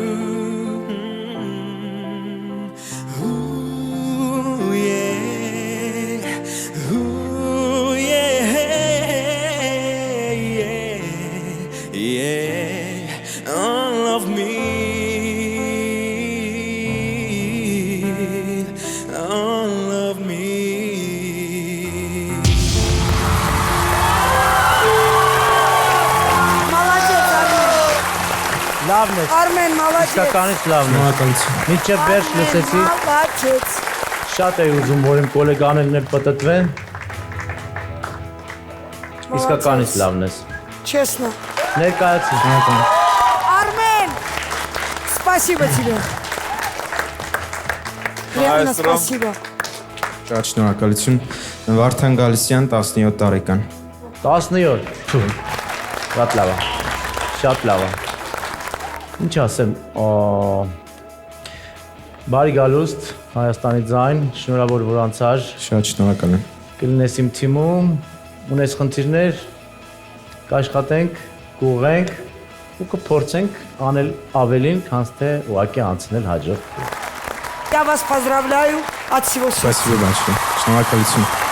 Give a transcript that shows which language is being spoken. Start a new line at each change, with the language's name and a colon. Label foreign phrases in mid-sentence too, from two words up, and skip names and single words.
English: Ooh, yeah. Ooh, yeah. Yeah. Yeah. All of me. All of me.
Armenian: Լավն է։ Արմեն, մալաչեց։ Իսկականից լավն է։ Մինչև վերջ լսեցի։ Մալաչեց։ Շատ էի ուզում, որ իմ գոլեգաներն էլ պտտվեն։ Իսկականից լավն ես։
Russian: Честно.
Armenian: Ներկայացի։ Արմեն,
Russian: спасибо тебе. Реально спасибо.
Armenian: Շատ շնորհակալություն։ Վարդան Գալստյան, 17 տարեկան։ 17։ Շատ լավ է։ Շատ լավ է։ Ինչ ասեմ, բարի գալուստ Հայաստանի ձայն, շնորհավոր որ անցար։ Շատ շնորհակալ եմ։ Կլինես իմ թիմում, ունես խնդիրներ, կաշխատենք, կուղենք ու կփորձենք անել ավելին, քան թե ուղղակի անցնել հաջորդ։
Russian: Я вас поздравляю от всего сердца. Спасибо большое.
Armenian: Շնորհակալություն։